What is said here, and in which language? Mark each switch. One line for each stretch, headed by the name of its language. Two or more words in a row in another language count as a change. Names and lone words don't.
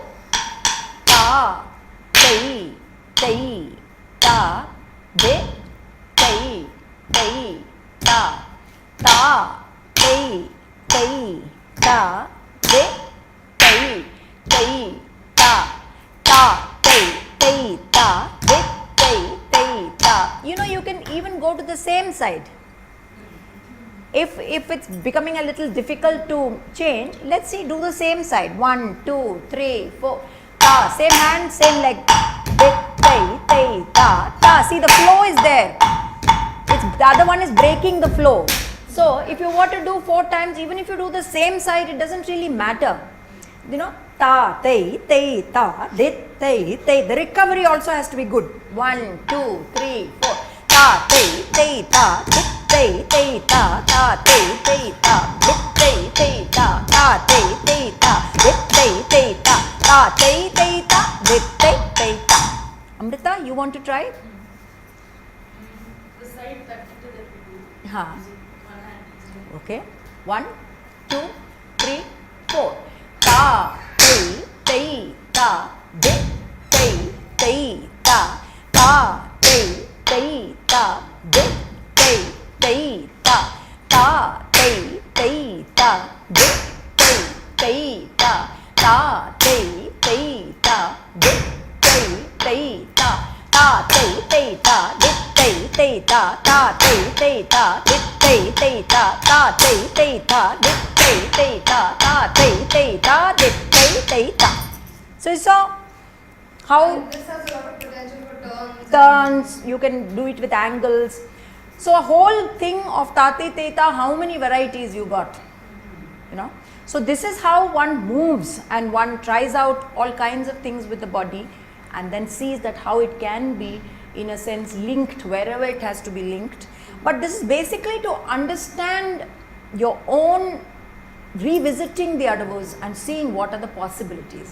English: Ta, tai, tai, ta, de, tai, tai, ta, ta, tai, tai, ta, de, tai, tai, ta, ta, tai, tai, ta, de, tai, tai, ta. You know, you can even go to the same side. If it's becoming a little difficult to change, let's see, do the same side. 1, 2, 3, 4. Ta, same hand, same leg. De, tai, tai, ta, ta. See, the flow is there. The other one is breaking the flow. So, if you want to do 4 times, even if you do the same side, it doesn't really matter. You know, ta, tai, tai, ta, de, tai, tai. The recovery also has to be good. 1, 2, 3, 4. Ta, tai, tai, ta, de, tai, tai, ta, ta, tai, tai, ta, de, tai, tai, ta, ta, tai, tai, ta, de, tai, tai, ta, ta, tai, tai, ta, de, tai, tai, ta. Amrita, you want to try? The side that we do. Huh. Okay. 1, 2, 3, 4. Ta, tai, tai, ta, de, tai, tai, ta, ta, tai, tai, ta, de, tai, tai, ta, ta, tai, tai, ta, de, tai, tai, ta, ta, tai, tai, ta, de, tai, tai, ta, ta, tai, tai, ta, de, tai, tai, ta, ta, tai, tai, ta, de, tai, tai, ta, ta, tai, tai, ta, de, tai, tai, ta, ta, tai, tai, ta, de, tai, tai, ta. So you saw how And this has a lot of potential for turns. turns, you can do it with angles. So a whole thing of tate teta, how many varieties you got, you know. So this is how one moves and one tries out all kinds of things with the body and then sees that how it can be in a sense linked wherever it has to be linked, But this is basically to understand your own, revisiting the Adavus and seeing what are the possibilities.